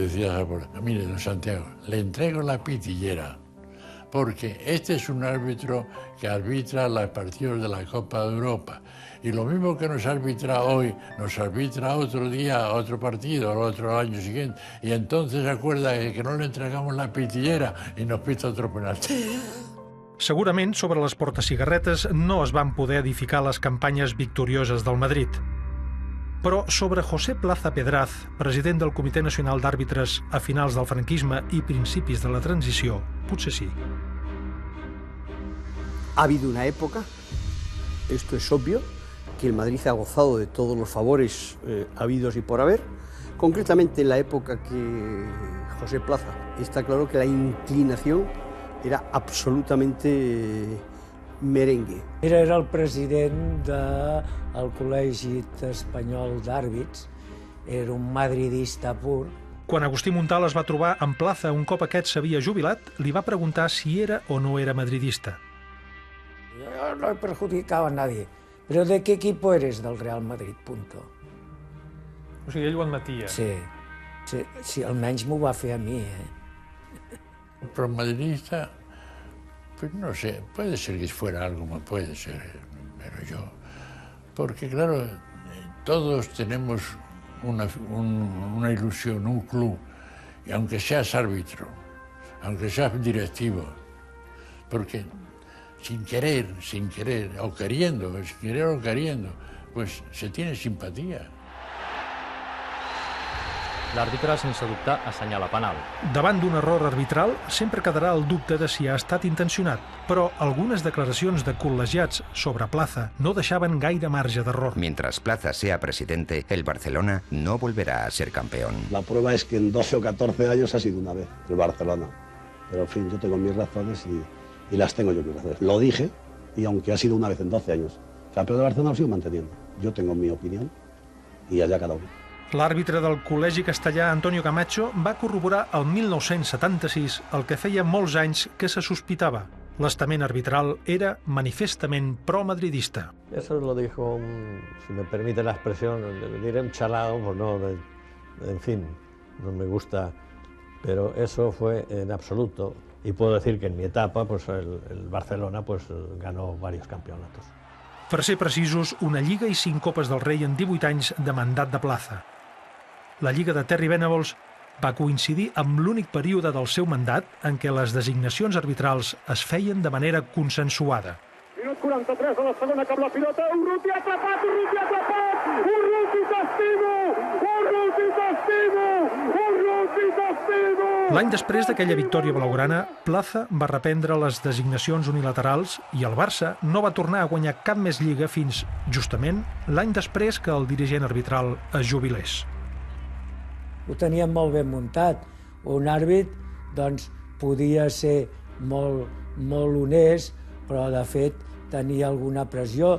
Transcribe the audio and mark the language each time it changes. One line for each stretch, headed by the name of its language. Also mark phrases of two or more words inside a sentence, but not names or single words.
Spanish: Y decía Saporta, mire, don Santiago, le entrego la pitillera, porque este es un árbitro que arbitra los partidos de la Copa de Europa. Y lo mismo que nos arbitra hoy, nos arbitra otro día, otro partido, el otro año siguiente. Y entonces se acuerda que no le entregamos la pitillera y nos pita otro penalti.
Catalan: Segurament, sobre les portacigarretes no es van poder edificar les campanyes victorioses del Madrid. Però sobre José Plaza Pedraz, president del Comitè Nacional d'Àrbitres a finals del franquisme i principis de la transició, potser sí.
Spanish: Ha habido una época, esto es obvio, que el Madrid ha gozado de todos los favores habidos y por haber. Concretamente en la época que José Plaza, está claro que la inclinación era absolutamente merengue.
Catalan: Era el president del Col·legi Espanyol d'Àrbits, era un madridista pur. Quan Agustí Montal es va trobar amb Plaza un cop aquest s'havia jubilat, li va preguntar si era o no era madridista.
Spanish: Yo no he perjudicado a nadie. ¿Pero de qué equipo eres? Del Real Madrid, punto.
Catalan: O sigui, ell ho admetia. Sí, almenys m'ho va fer a mi,
Spanish: Pero madridista, pues no sé, puede ser que fuera algo, puede ser, pero yo... Porque claro, todos tenemos una ilusión, un club, y aunque seas árbitro, aunque seas directivo, porque sin querer, o queriendo, pues se tiene simpatía. L'àrbitre, sense dubte, assenyala penal. Davant d'un error arbitral sempre quedarà el dubte de si ha estat intencionat, però algunes declaracions de col·legiats sobre Plaza no deixaven gaire marge d'error. Mientras Plaza sea presidente, el Barcelona no volverá a ser campeón. La prueba es que en 12 o 14 años ha sido una vez el Barcelona. Pero en fin, yo tengo mis razones y las tengo yo mis razones. Lo dije, y aunque ha sido una vez en 12 años, campeón de Barcelona lo sigo manteniendo. Yo tengo mi opinión y allá cada uno.
Catalan: L'àrbitre del Col·legi Castellà, Antonio Camacho, va corroborar el 1976 el que feia molts anys que se sospitava. L'estament arbitral era manifestament pro-madridista.
Spanish: Eso lo dijo, si me permite la expresión, le diré un chalado, pues no, en fin, no me gusta, pero eso fue en absoluto. Y puedo decir que en mi etapa, pues el Barcelona pues ganó varios campeonatos.
Catalan: Per ser precisos, una Lliga i 5 Copes del Rei en 18 anys de mandat de Plaza. La Lliga de Terry Venables va coincidir amb l'únic període del seu mandat en què les designacions arbitrals es feien de manera consensuada. Minut 43 de la segona, cap la pilota, Urruti atrapat!
Spanish: Urruti castigo! Urruti castigo! Urruti castigo!
Catalan: L'any després d'aquella victòria blaugrana, Plaza va reprendre les designacions unilaterals i el Barça no va tornar a guanyar cap més lliga fins, justament, l'any després que el dirigent arbitral es jubilés. Ho teníem molt ben muntat. Un àrbit, doncs, podia ser molt honest, però, de fet, tenia alguna pressió.